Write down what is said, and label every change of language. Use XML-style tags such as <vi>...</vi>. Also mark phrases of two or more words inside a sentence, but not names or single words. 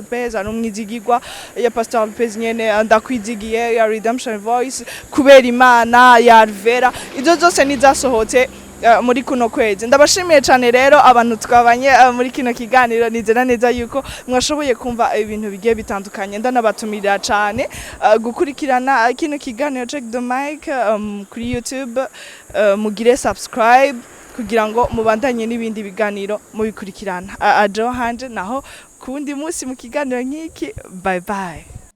<rn>Pez ari umwizigirwa ya Pasteur Pez nyene ndakwizigiye ya Redemption Voice kubera Imana ya Alvera izo zose nizasohotse muri kuno kwezi ndabashimiye cyane rero abantu twabanye muri kino kiganiro nizera neza yuko mwashoboye kumva ibintu bigiye bitandukanye ndanabatumira cyane gukurikirana kino kiganiro check the mic kuri YouTube mugire subscribe kugira ngo mubandanye n'ibindi biganiro mubikurikirana ajo hanje naho kundi munsi mu kiganiro nk'iki</rn> <en>bye bye.</en>